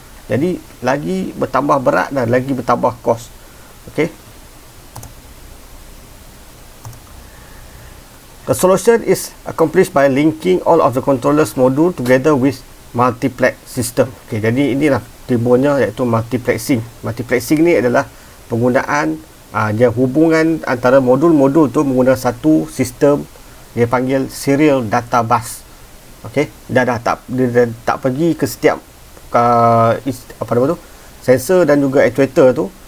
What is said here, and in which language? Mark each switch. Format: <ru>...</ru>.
<ms>Jadi lagi bertambah berat dan lagi bertambah kos. Okey.</ms> <en>The solution is accomplished by linking all of the controllers module together with multiplex system.</en> <ms>Okey, jadi inilah timbulnya iaitu multiplexing. Multiplexing ni adalah penggunaan dia hubungan antara modul-modul tu menggunakan satu sistem dia panggil serial data bus. Okey, dia tak pergi ke setiap apa nama tu, sensor dan juga actuator tu.</ms>